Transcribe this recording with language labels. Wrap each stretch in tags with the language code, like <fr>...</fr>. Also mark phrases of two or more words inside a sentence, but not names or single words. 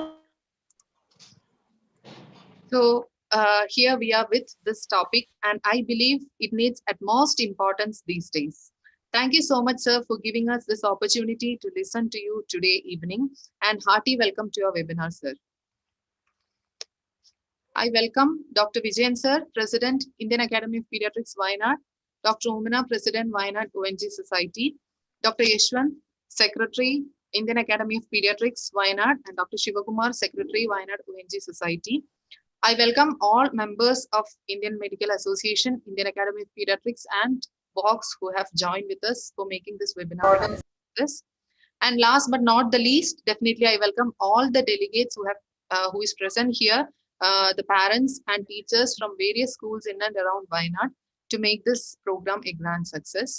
<en>So here we are with this topic, and I believe it needs utmost importance these days. Thank you so much, sir, for giving us this opportunity to listen to you today evening, and hearty welcome to your webinar, sir. I welcome Dr. Vijayan, sir, President, Indian Academy of Pediatrics, Wayanad, Dr. Omana, President, Wayanad ONG Society, Dr. Yeshwant, Secretary, Indian Academy of Pediatrics, Wayanad, and Dr. Shivakumar, Secretary, Wayanad ONG Society. I welcome all members of Indian Medical Association, Indian Academy of Pediatrics, and Box who have joined with us for making this webinar. And last but not the least, definitely I welcome all the delegates who is present here, the parents and teachers from various schools in and around Wayanad to make this program a grand success.</en>